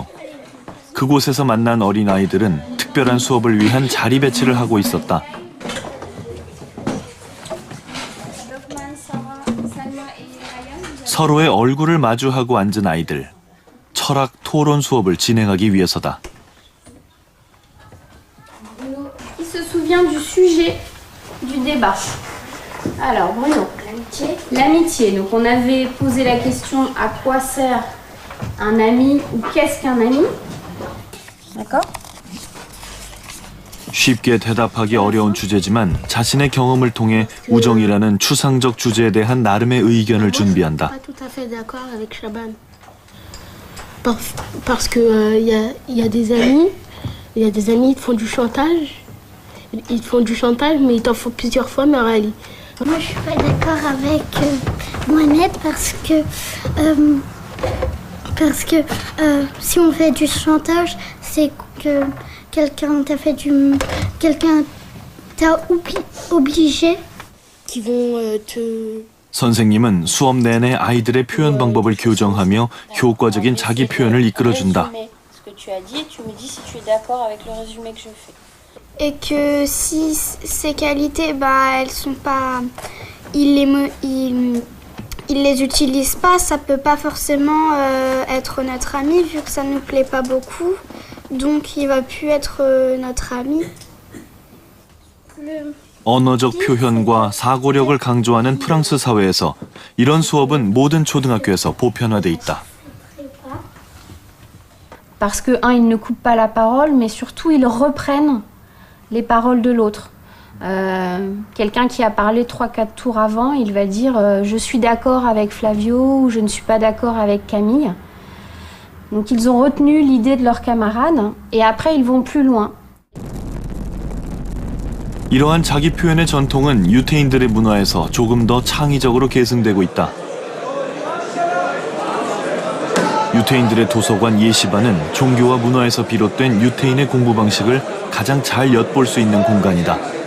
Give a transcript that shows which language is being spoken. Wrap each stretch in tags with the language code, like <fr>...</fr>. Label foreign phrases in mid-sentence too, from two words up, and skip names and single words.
<ko>그곳에서 만난 어린아이들은 특별한 수업을 위한 자리 배치를 하고 있었다. 서로의 얼굴을 마주하고 앉은 아이들. 철학 토론 수업을 진행하기 위해서다.</ko> <fr>Qui se souvient du sujet du débat? Alors, Bruno. L'amitié. L'amitié. Donc, on avait posé la question à quoi sert un ami ou qu'est-ce qu'un ami? D'accord?</fr> <ko>쉽게 대답하기 어려운 주제지만 자신의 경험을 통해 우정이라는 추상적 주제에 대한 나름의 의견을 준비한다.</ko> <fr>Pas tout à fait d'accord avec Chaban. Parce que y a des amis, ils te font du chantage. Ils te font du chantage, mais ils t'en font plusieurs fois, mais Aurélie. Moi, je suis pas d'accord avec Mohamed parce que si on fait du chantage, c'est que quelqu'un t'a obligé. Qui vont te...</fr> <ko>선생님은 수업 내내 아이들의 표현 방법을 교정하며 효과적인 자기 표현을 이끌어준다.</ko> <fr>Ce que tu as dit, tu me dis si tu es d'accord avec le résumé que je fais. Et que si ces qualités, elles sont pas, il les utilise pas, ça peut pas forcément être notre ami vu que ça nous plaît pas beaucoup, donc il va plus être notre ami.</fr> <ko>언어적 표현과 사고력을 강조하는 프랑스 사회에서 이런 수업은 모든 초등학교에서 보편화돼 있다.</ko> <fr>Parce que ils ne coupent pas la parole, mais surtout ils reprennent les paroles de l'autre. Quelqu'un qui a parlé 3-4 tours avant, il va dire je suis d'accord avec Flavio ou je ne suis pas d'accord avec Camille. Donc ils ont retenu l'idée de leurs camarades et après ils vont plus loin.</fr> <ko>이러한 자기 표현의 전통은 유태인들의 문화에서 조금 더 창의적으로 계승되고 있다. 유태인들의 도서관 예시반은 종교와 문화에서 비롯된 유태인의 공부 방식을 가장 잘 엿볼 수 있는 공간이다.</ko>